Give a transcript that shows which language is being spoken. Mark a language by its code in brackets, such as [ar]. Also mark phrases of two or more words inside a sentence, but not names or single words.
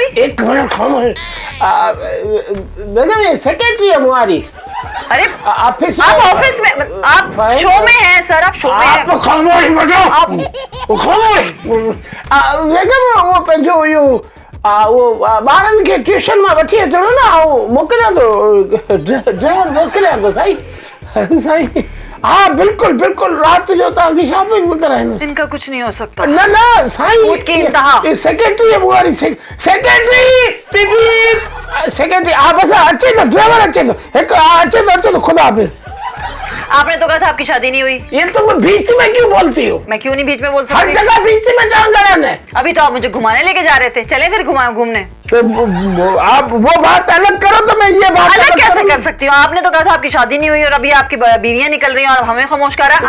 [hi] 1 मिनट खामोश। बेगम, ये सेक्रेटरी है हमारी। अरे ऑफिस, आप ऑफिस में, आप शो में हैं सर, आप शो में हैं। आप खामोश बैठो, आप खामोश। [sd] बेगम, वो पे जो वो ॿारनि खे ट्यूशन मां वठी अचणो न, ऐं मोकिलियां थो, ड्राइवर मोकिलियां थो साईं। हाँ, बिल्कुल बिल्कुल, रात जो तव्हांजी शॉपिंग भी कराईंदो। [hi] इनका कुछ नहीं हो सकता। न साईं, सेक्रेटरी है हमारी। [sd] सेक्रेटरी आप बस अचे थो, ड्राइवर अचे थो, अचे थो। खुदा हाफिज़। [hi] आपने तो कहा था आपकी शादी नहीं हुई। ये तुम बीच में क्यों बोलती हो? मैं क्यों नहीं बीच में बोल सकती? हर जगह बीच में टांग अड़ाना है। अभी तो आप मुझे घुमाने लेके जा रहे थे, चले फिर घूमने। तो आप वो बात अलग करो, तो मैं ये बात अलग कैसे कर सकती हूँ? आपने तो कहा था आपकी शादी नहीं हुई, और अभी आपकी बीवियां निकल रही हैं और हमें खामोश कर रहा है।